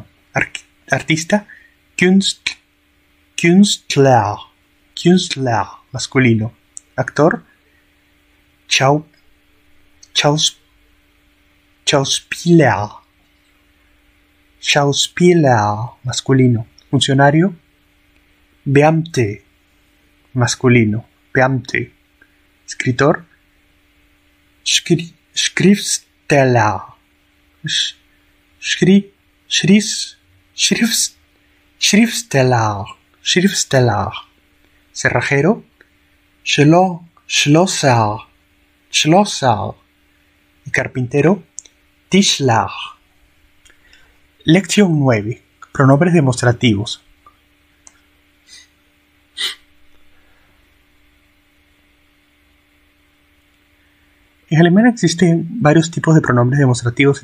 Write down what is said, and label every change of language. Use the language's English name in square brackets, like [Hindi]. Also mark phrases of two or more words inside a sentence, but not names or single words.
[Spanish] Artista, Künstler, masculino. Actor, Schauspieler, masculino. Funcionario, [German] Beamte, masculino. Beamte. [Spanish] Escritor, Schriftsteller. [German] Schriftsteller. [Spanish] Cerrajero, Schlosser. Y carpintero, Tischler. Lección 9. Pronombres demostrativos. En alemán existen varios tipos de pronombres demostrativos.